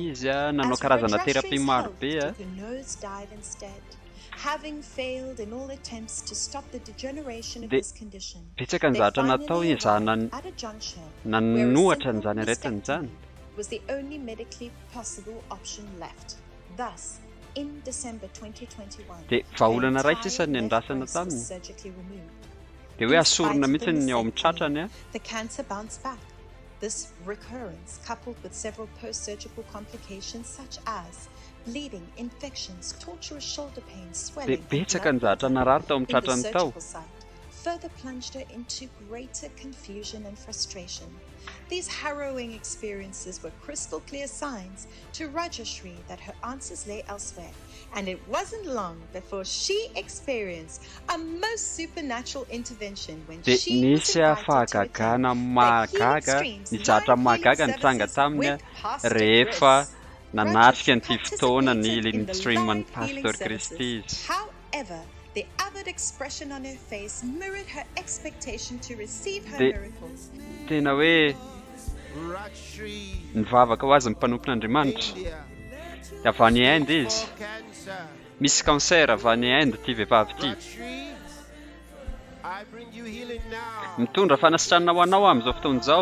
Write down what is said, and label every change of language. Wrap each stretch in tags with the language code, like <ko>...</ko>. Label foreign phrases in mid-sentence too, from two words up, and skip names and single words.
<en>nothing,</en> <mg>izy a, nanao</mg> <en>as</en> <mg>karazana terapia</mg> <en>Rajashri's</en> <mg>maro</mg> <en>health</en> <mg>be a.</mg> <en>took a nosedive instead, having failed in all attempts to stop the degeneration of</en> <mg>Dia</mg> <en>this condition.</en> <mg>betsaka ny</mg> <en>They</en> <mg>zavatra natao</mg> <en>finally</en> <mg>izana</mg> <en>arrived at a juncture where a</en> <mg>nanohatra</mg> <en>simple</en> <mg>an'izany aretina izany.</mg> <en>was the only medically possible option left. Thus, in December 2021,</en> <mg>Dia</mg> <en>her</en> <mg>vahaolana ray</mg> <en>entire</en> <mg>sisa ny</mg> <en>left</en> <mg>andrasana</mg> <en>breast was</en> <mg>taminy.</mg> <en>surgically removed.</en> <mg>Dia hoe</mg> <en>In spite</en> <mg>asorina</mg> <en>of</en> <mg>mihitsy</mg> <en>the</en> <mg>ny ao amin'ny</mg> <en>mistake</en> <mg>tratrany</mg> <en>made,</en> <mg>a.</mg> <en>the cancer bounced back. This recurrence, coupled with several post-surgical complications such as bleeding, infections, torturous shoulder pain,</en> <mg>Dia</mg> <en>swelling, and</en> <mg>betsaka ny</mg> <en>blood</en> <mg>zavatra</mg> <en>buildup</en> <mg>narary tao amin'ny</mg> <en>in the</en> <mg>tratrany tao.</mg> <en>surgical site, further plunged her into greater confusion and frustration. These harrowing experiences were crystal clear signs to Rajashri that her answers lay elsewhere, and it wasn't long before she experienced a most supernatural intervention when</en> <mg>Dia</mg> <en>she was</en> <mg>nisy</mg> <en>invited to</en> <mg>fahagagana</mg> <en>attend</en> <mg>mahagaga, ny zavatra mahagaga nitsanga taminy a, rehefa nanatrika nyity fotoana ny</mg> <en>healing stream</en> <mg>an'ny Pastor Christy izy.</mg> <en>However, the avid expression on her face mirrored her expectation to receive her</en> <mg>Dia</mg> <en>miracles.</en> <mg>tena hoe nivavaka ho azy ny mpanompon'Andriamanitra. Dia avy any Inde izy. Misy cancer avy any Inde ity vehivavy ity. Mitondra fanasitranana ho anao amin'izao fotoana izao.</mg>